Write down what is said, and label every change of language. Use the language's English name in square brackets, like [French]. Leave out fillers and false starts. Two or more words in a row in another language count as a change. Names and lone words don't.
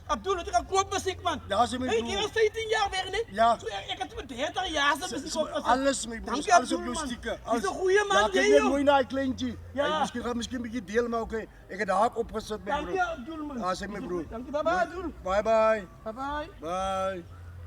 [Afrikaans] Abdul, het gaan koop muziek man. Ja, sê my Hey, broer. jy was 17 jaar weg nee? Ja. So, ek het met 30 jaar se muziek op. Alles my broer, Dankie, alles op Abdul, jou man. stieke. Jy's 'n goeie man, Ja, jy, kyk net joh. mooi na hy kleintjie. Ja. Hy miskien 'n bietjie deel maar okay. Ek het daar opgesit my Dankie broer. Abdul man. Ja, sê my broer. Dankie, [English] bye bye Abdul. Bye bye. Bye bye. Bye.